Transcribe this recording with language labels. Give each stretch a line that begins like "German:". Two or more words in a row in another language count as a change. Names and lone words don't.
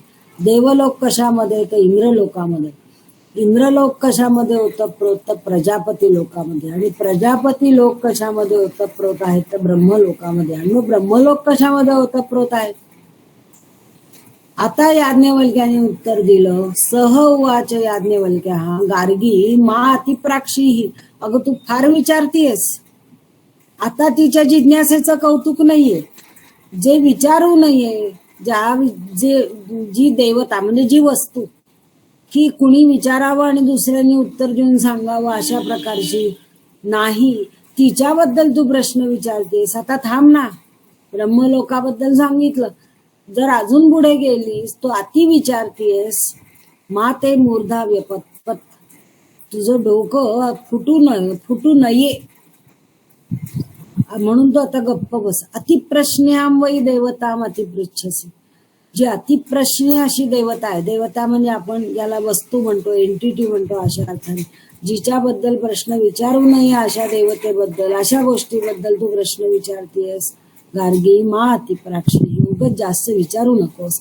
Marathi: देवलोक कशामध्ये तर इंद्रलोकामध्ये. इंद्रलोक कशामध्ये ओतप्रोत तर प्रजापती लोकामध्ये. आणि प्रजापती लोक कशामध्ये ओतप्रोत आहेत तर ब्रह्मलोकामध्ये. आणि मग ब्रह्मलोक कशामध्ये ओतप्रोत आहेत. आता याज्ञवल्क्याने उत्तर दिलं.
Sanskrit: सह उवाच याज्ञवल्क्या गार्गी मा अतिप्राक्षी.
Marathi: अगं तू फार विचारतीयस. आता तिच्या जिज्ञासेचं कौतुक नाहीये. जे विचारू नये जी देवता म्हणजे जी वस्तू की कुणी विचारावं आणि दुसऱ्यांनी उत्तर देऊन सांगावं अशा प्रकारची नाही, तिच्याबद्दल तू प्रश्न विचारतेस. आता थांब ना. ब्रह्मलोकाबद्दल सांगितलं. जर अजून पुढे गेलीस तो अति विचारतीयस.
Sanskrit: मा ते मूर्धा व्यपत.
Marathi: तुझं डोकं फुटू नये म्हणून तो आता गप्प बस.
Sanskrit: अतिप्रश्न्याम वै देवताम अतिपृच्छसी.
Marathi: जी अतिप्रश्न अशी देवता आहे. देवता म्हणजे आपण याला वस्तू म्हणतो, एंटिटी म्हणतो अशा अर्थाने. जिच्याबद्दल प्रश्न विचारू नये अशा देवतेबद्दल, अशा गोष्टीबद्दल तू प्रश्न विचारतीयस.
Sanskrit: गार्गी मा अतिप्राक्षी.
Marathi: उगाच जास्त विचारू नकोस.